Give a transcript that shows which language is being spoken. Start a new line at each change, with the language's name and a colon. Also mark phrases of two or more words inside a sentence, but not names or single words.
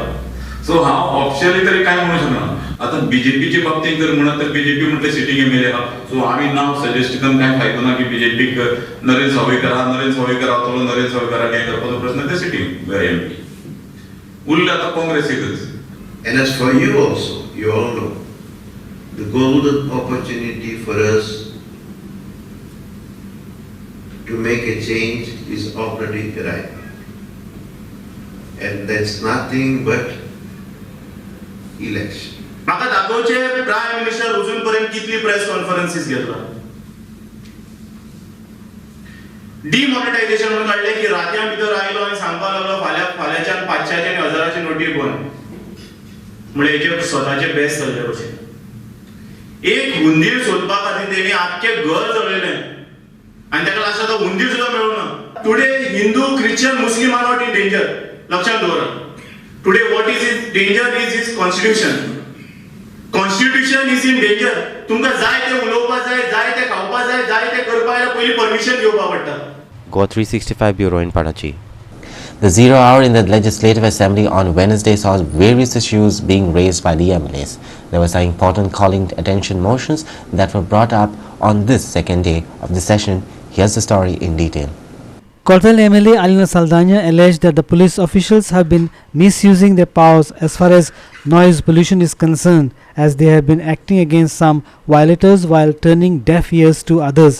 Konkani: सो हांव ऑफिशियली तरी कांय म्हणूंक शकना. आतां बीजेपीचे बाबतींत जर म्हणत तर बीजेपी म्हणटा
English: sitting MLA
Konkani: आहा. सो आमी नांव सजेस्ट करून कांय फायदो ना की बीजेपीक नरेंद्र सावयकर रावतलो, नरेंद्र सावयकाराक हें करपाचो प्रश्न ते
English: sitting MP.
Konkani: उरले आतां काँग्रेसीकच.
English: And as for you also, you all know, the golden opportunity for us to make a change is already arrived. And that's nothing but election.
Konkani: म्हाका दाखोवचे
English: prime minister
Konkani: अजून पर्यंत कितली
English: press conferences
Konkani: घेतला. डिमॉनिटायझेशन म्हणून काडले की रात्यां भितर आयलो आनी सांगपाक लागलो फाल्यांच्यान 500 आनी 1000ची नोटी बंद. म्हणजे हेचे स्वताचे बेस्ट चलले कशें. एक हुंदीर सोदपा खातीर तेणी आख्खे घर जळयलें आनी ताका लास्ट आतां हुंदीर सुद्दां मेळूना.
English: today Hindu, Christian, Muslim are not in danger.
Konkani: लक्षात दवरा.
English: टुडे what is his danger is his constitution. constitution is in danger.
Konkani: तुमकां जाय ते उलोवपा जाय, जाय ते खावपा जाय, जाय ते करपा जाय, पयली परमिशन घेवपा पडटा.
English: GOA 365 Bureau in Parachi. The 0 hour in the Legislative Assembly on Wednesday saw various issues being raised by the MLAs. There were some important calling attention motions that were brought up on this second day of the session. Here's the story in detail. Kortal MLA Alina Saldana alleged that the police officials have been misusing their powers as far as noise pollution is concerned, as they have been acting against some violators while turning deaf ears to others.